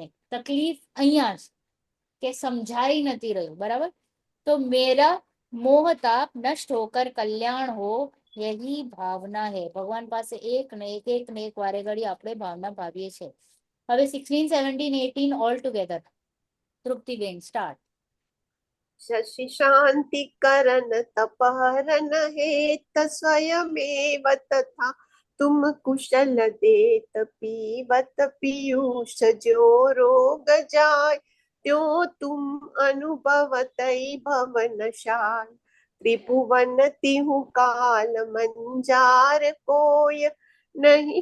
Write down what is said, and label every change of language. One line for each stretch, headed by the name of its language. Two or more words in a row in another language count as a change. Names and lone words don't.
Gujarati: તકલીફ અહીંયા જ કે સમજાઈ નથી રહ્યું, બરાબર.
Hindi: तो मेरा मोह ताप नष्ट होकर कल्याण हो, यही भावना है.
Gujarati: ભગવાન પાસે એક ને એક વારે ઘડી આપણે ભાવના ભાવીએ છીએ. હવે 16, 17, 18
English: all together.
Gujarati: તૃપ્તિબેન સ્ટાર્ટ.
Hindi: शशि शांति करन तपहरन हेत स्वयमेव तथा तुम कुशल देत पीबत पीयूष जो रोग जाय त्यों तुम अनुभवतई भवनशाय त्रिभुवन तिहु काल मंजार कोय नहीं